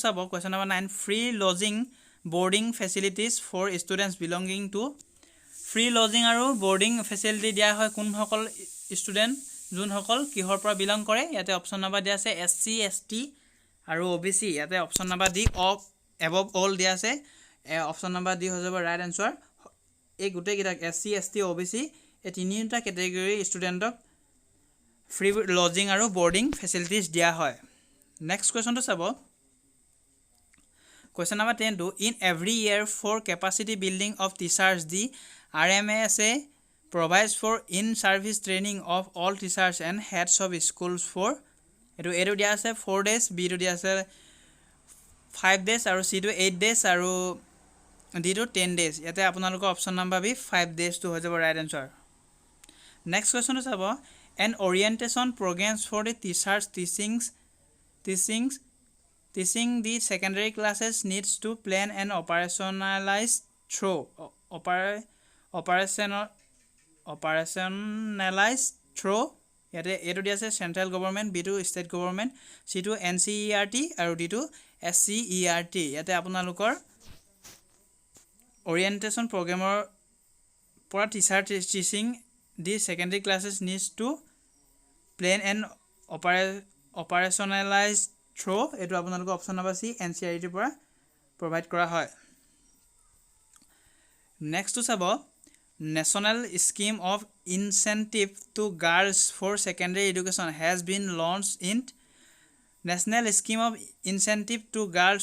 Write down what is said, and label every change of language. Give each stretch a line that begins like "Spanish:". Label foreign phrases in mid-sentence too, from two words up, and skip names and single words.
Assamese: চাব
English: question number 9 free lodging boarding facilities for students belonging to free lodging
Assamese: আৰু
English: boarding facility
Assamese: দিয়া হয় কোনসকল ষ্টুডেণ্ট যোনসকল কিহৰ পৰা বিলং কৰে ইয়াতে
English: option number
Assamese: দিয়া আছে SC ST আৰু OBC ইয়াতে
English: option number D of above all
Assamese: দিয়া আছে
English: option number D
Assamese: হৈ যাব
English: right answer
Assamese: এই গুটে কিটা SC ST OBC এই তিনিটা ক্যাটাগৰী ষ্টুডেণ্টক
English: free lodging
Assamese: আৰু
English: boarding facilities
Assamese: দিয়া হয়
English: next question
Assamese: তো চাব
English: question number 10 to in every year for capacity building of teachers the RMSA provides for in service training of all teachers and heads of schools for
Assamese: এটো দিয়া আছে
English: 4 days
Assamese: b টো দিয়া আছে
English: 5 days
Assamese: আৰু c টো
English: 8 days
Assamese: আৰু d টো
English: 10 days
Assamese: ইয়াতে আপোনালোকৰ
English: option number B 5 days
Assamese: টো হৈ যাব
English: right answer next question
Assamese: তো চাব
English: an orientation programs for the teachers teaching the secondary classes needs to plan and operationalize through
Assamese: ইয়াতে এটো দিয়া আছে
English: central government B to state government C to NCERT
Assamese: আৰু
English: D to SCERT
Assamese: ইয়াতে আপোনালোকৰ
English: orientation program
Assamese: ৰ পৰা
English: teacher teaching the secondary classes needs to plan and operationalize through
Assamese: এটো আপোনালোকৰ
English: option number C NCERT
Assamese: পৰা প্ৰভাইড কৰা হয়
English: next to চাব national scheme of incentive to girls for secondary education has been launch in national scheme of incentive to girls